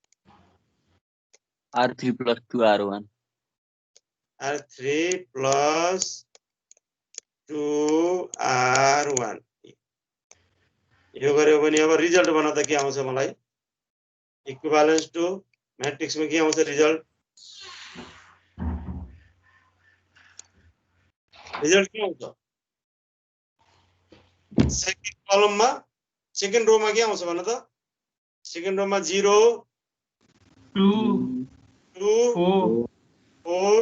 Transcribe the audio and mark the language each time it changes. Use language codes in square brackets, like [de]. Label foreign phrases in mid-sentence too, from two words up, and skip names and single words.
[en] R3 plus 2 R1 R3 plus 2 R1 [ne] यो गर्यो भने अब रिजल्ट भन त के आउँछ मलाई [en] equivalence to matrix [ne] में के आउँछ रिजल्ट के आउँछ सेकेन्ड कलममा सेकेन्ड रोमा के आउँछ भन त सेकेन्ड रोमा 0 2 2 4